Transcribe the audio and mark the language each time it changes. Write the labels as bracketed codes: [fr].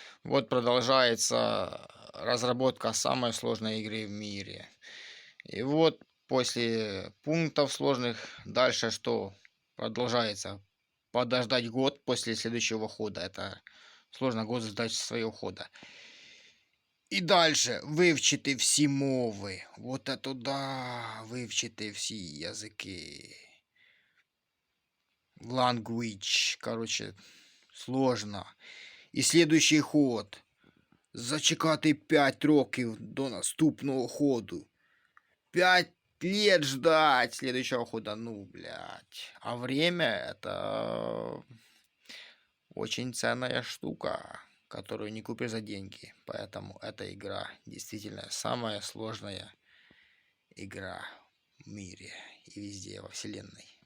[ru] Вот продолжается разработка самой сложной игры в мире. И вот после пунктов сложных дальше что продолжается? Подождать год после следующего хода. Это сложно год ждать своего хода. [uk] І дальше вивчити всі мови. [ru] Вот это да, [uk] вивчити всі язики. [ru] Language, короче, сложно. І следующий ход. [uk] Зачекати 5 років до наступного ходу. [ru] 5 лет ждать следующего хода. Ну, блядь. А время это очень ценная штука, которую не купишь за деньги. Поэтому эта игра действительно самая сложная игра в мире и везде во вселенной.